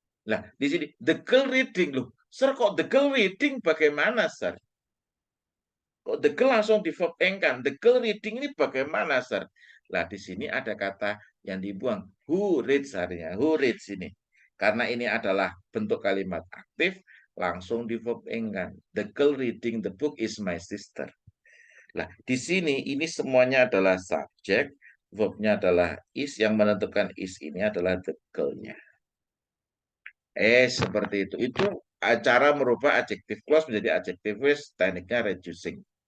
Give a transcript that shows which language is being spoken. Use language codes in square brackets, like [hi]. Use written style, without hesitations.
[id] Nah, di sini, the girl reading. Loh, Sir, kok the girl reading bagaimana, Sir? Kok the girl langsung di verb ing-kan? The girl reading ini bagaimana, Sir? Nah, di sini ada kata yang dibuang. Who reads harinya? Who reads ini? Karena ini adalah bentuk kalimat aktif, langsung di verb ing kan. [en] The girl reading the book is my sister. [id] Nah, di sini ini semuanya adalah subjek, verbnya adalah is, yang menentukan is ini adalah the girl-nya. Seperti itu. Itu cara merubah adjective clause menjadi adjective phrase, tekniknya reducing.